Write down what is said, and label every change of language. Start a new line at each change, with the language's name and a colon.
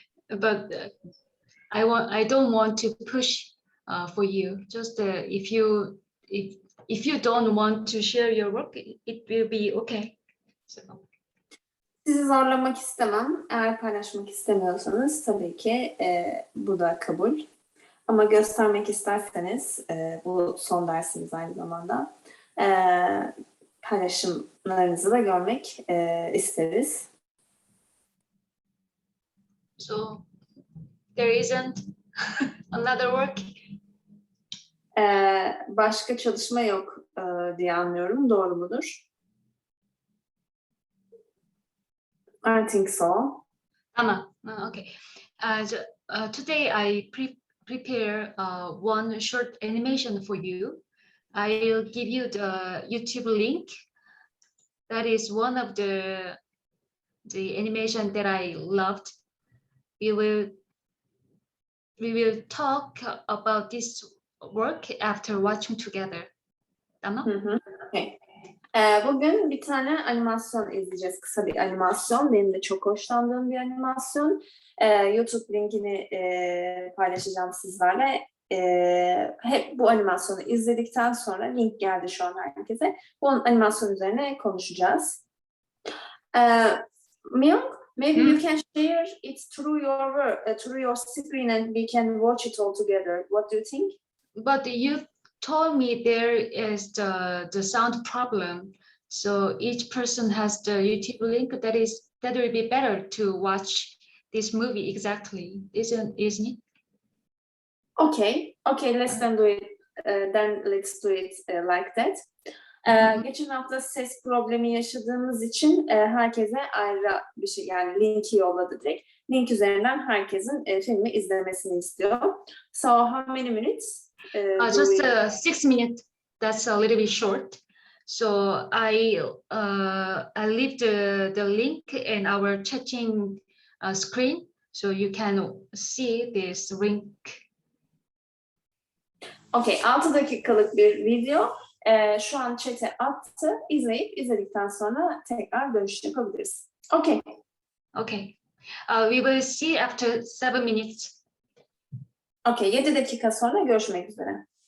English: But I don't want to push for you. Just if you don't want to share your work, it will be okay. So.
Turkish: Sizi zorlamak istemem. Eğer paylaşmak istemiyorsanız tabii ki bu da kabul. Ama göstermek isterseniz, bu son dersimiz aynı zamanda, paylaşımlarınızı da görmek isteriz.
English: So there isn't another work?
Turkish: Başka çalışma yok diye anlıyorum. Doğru mudur?
English: I think so. Okay. Today I prepare one short animation for you. I'll give you the YouTube link. That is one of the animation that I loved. We will talk about this work after watching together.
Turkish: Tamam?
English: Okay.
Turkish: Bugün bir tane animasyon izleyeceğiz. Kısa bir animasyon. Benim de çok hoşlandığım bir animasyon. YouTube linkini paylaşacağım sizlerle. Hep bu animasyonu izledikten sonra, link geldi şu an herkese, bu animasyon üzerine konuşacağız.
English: MiYoung, maybe you can share it through your screen and we can watch it all together. What do you think? But you told me there is the sound problem, so each person has the YouTube link. That will be better to watch this movie exactly, isn't it? Okay, let's then do it. Let's do it like that.
Turkish: Geçen hafta ses problemi yaşadığımız için herkese ayrı bir şey, yani linki yolladı direkt. Link üzerinden herkesin filmi izlemesini istiyor.
English: So how many minutes? Just 6 minutes. That's a little bit short. So I leave the link in our chatting screen, so you can see this link.
Turkish: Okay, 6 dakikalık bir video. Şu an chat'e attı. İzledikten sonra tekrar dönüş yapabiliriz.
English: Okay. Okay. We will see after 7 minutes.
Turkish: Okay, 7 dakika sonra görüşmek üzere.